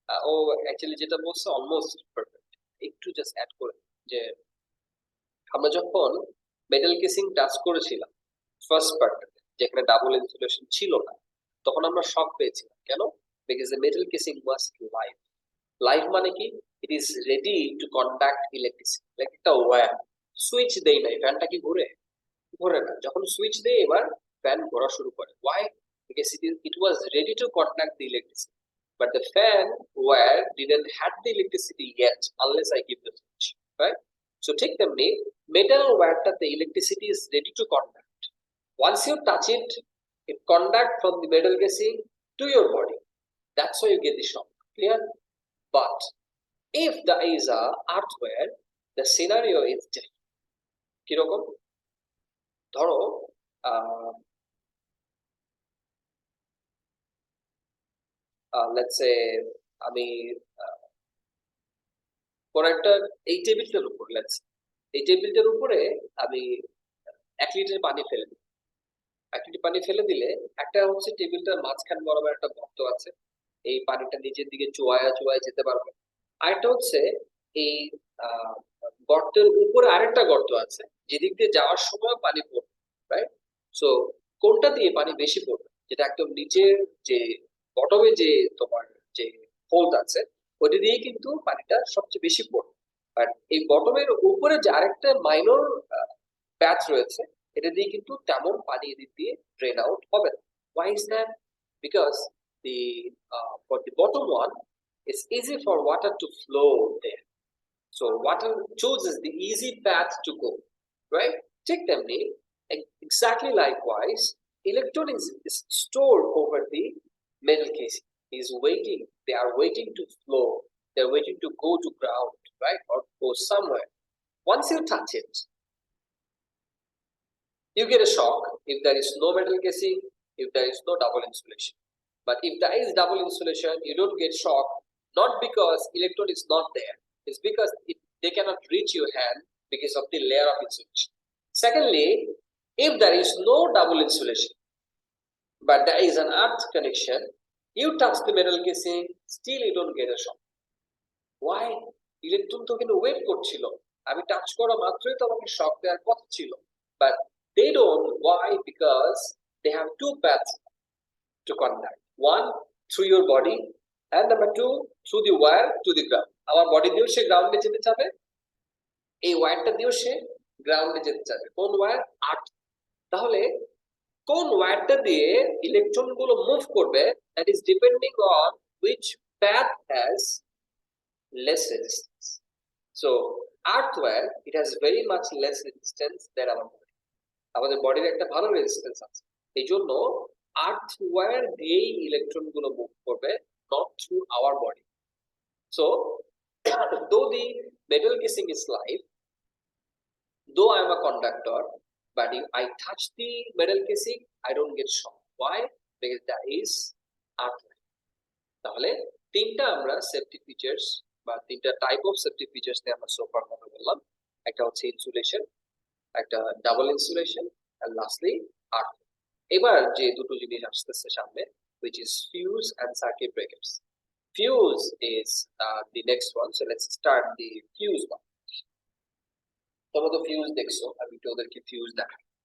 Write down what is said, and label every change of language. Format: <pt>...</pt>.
<bn>ও actually যেটা বলছে almost perfect. একটু জাস্ট অ্যাড করে যে আমরা যখন মেটাল কেসিং টাচ করেছিলাম ফার্স্ট পার্টটাতে, যেখানে ডাবল ইনসুলেশন ছিল না, তখন আমরা শক পেয়েছিলাম। কেন?</bn> <en>Because the metal casing was live.</en> <bn>Live মানে কি?</bn> <en>It is ready to conduct electricity, like একটা wire.</en> <bn>সুইচ দেই নাই, ফ্যানটা কি ঘুরে? ঘোরে না। যখন সুইচ দেই এবার ফ্যান ঘোরা শুরু করে।</bn> <en>Why? Because it was ready to conduct the electricity, but the fan wire didn't had the electricity yet unless I give the switch, right? So take the metal wire that the electricity is ready to conduct. Once you touch it, it conduct from the metal casing to your body. That's why you get the shock. Clear? But if the is a earthware, the scenario is different.</en> <bn>কিরকম? ধরো আহ let's say আমি কোন একটা এই টেবিলটার উপর এই টেবিলটার উপরে আমি 1 লিটার পানি ফেলে দিই। 1 লিটার পানি ফেলে দিলে একটা হচ্ছে টেবিলটার মাঝখান বরাবর একটা গর্ত আছে, এই পানিটা নিচের দিকে চুয়ায়া চুয়ায় যেতে পারবে। আরেকটা হচ্ছে এই আহ গর্তের উপরে আরেকটা গর্ত আছে, যেদিক দিয়ে যাওয়ার সময় পানি পড়বে, রাইট? সো কোনটা দিয়ে পানি বেশি পড়বে? যেটা একদম নিচের যে বটমে যে তোমার যে হোল আছে, ওইটা দিয়ে কিন্তু পানিটা সবচেয়ে বেশি পড়বে। আর এই বটমের উপরে যে আরেকটা মাইনর প্যাচ রয়েছে, এটা দিয়ে কিন্তু তেমন পানি এদিক দিয়ে ড্রেন আউট হবে না।</bn> <en>Why is that? Because the for the bottom one, it's easy for water to flow there. So water chooses the easy path to go, right? Take them name. Exactly likewise, electron is stored over the metal casing. Is waiting. They are waiting to flow. They're waiting to go to ground, right? Or go somewhere. Once you touch it, you get a shock if there is no metal casing, if there is no double insulation. But if there is double insulation, you don't get shock, not because electron is not there, it's because they cannot reach your hand because of the layer of insulation. Secondly, if there is no double insulation, but there is an earth connection, you touch the metal casing, still you don't get a shock. Why?</en> <bn>Electron তো কিন্তু wait করছিল, আমি touch করা মাত্রই তো আমাকে শক দেওয়ার কথা ছিল।</bn> <en>But they don't. Why? Because they have two paths to contact. One through your body, and number two through the wire to the ground.</en> <bn>আমার বডি দিয়েও সে গ্রাউন্ডে যেতে চাবে, এই ওয়্যারটা দিয়েও সে গ্রাউন্ডে যেতে চাবে। কোন ওয়্যার? আর্ট। তাহলে কোন ওয়্যারটা দিয়ে ইলেকট্রন গুলো মুভ করবে,</bn> <en>that is depending on which path has less resistance. So earth wire, it has very much less resistance than our body.</en> <bn>আমাদের বডির একটা ভালো রেজিস্ট্যান্স আছে, এই জন্য আর্থ ওয়্যার দিয়েই ইলেকট্রন গুলো মুভ করবে,</bn> <en>Not through our body. So though the metal casing is live, though I am a conductor, but if I touch the metal casing, I don't get shock. Why? Because that is earth wire.</en> <bn>তাহলে তিনটা আমরা safety features বা তিনটা type of safety features নিয়ে আমরা সোফার কথা বললাম। একটা হচ্ছে ইনসুলেশন, একটা ডাবল ইনসুলেশন,</bn> <en>and lastly</en> <bn>আর্থ। এবার যে দুটো জিনিস আসতেছে সামনে,</bn> <en>which is fuse and circuit breakers. Fuse is the next one, so let's start the fuse one.</en> <bn>তোমরা তো ফিউজ দেখছো, আমি একটু ওদেরকে ফিউজ দেখাই।</bn>